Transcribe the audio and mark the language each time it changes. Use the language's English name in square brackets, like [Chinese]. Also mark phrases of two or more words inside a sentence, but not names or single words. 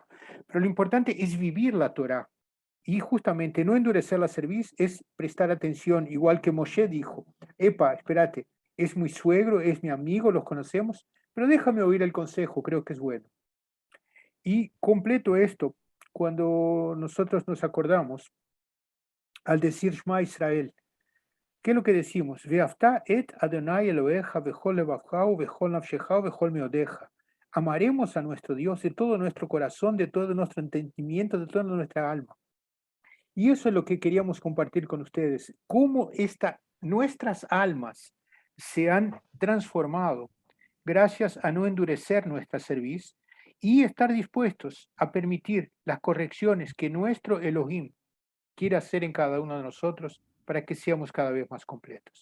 [Spanish] Pero lo importante es vivir la Torá. Y justamente no endurecer la cerviz es prestar atención, igual que Moshe dijo, epa, espérate, es mi suegro, es mi amigo, los conocemos, pero déjame oír el consejo, creo que es bueno. Y completo esto, cuando nosotros nos acordamos, al decir [Hebrew] שמע ישראל, [Spanish] ¿qué es lo que decimos? [Hebrew] ואהבת את אדוני אלוהיך בכל לבבך בכל נפשך בכל מאודך. [Spanish] Amaremos a nuestro Dios de todo nuestro corazón, de todo nuestro entendimiento, de toda nuestra alma. Y eso es lo que queríamos compartir con ustedes, cómo nuestras almas se han transformado gracias a no endurecer nuestra cerviz y estar dispuestos a permitir las correcciones que nuestro Elohim quiere hacer en cada uno de nosotros para que seamos cada vez más completos.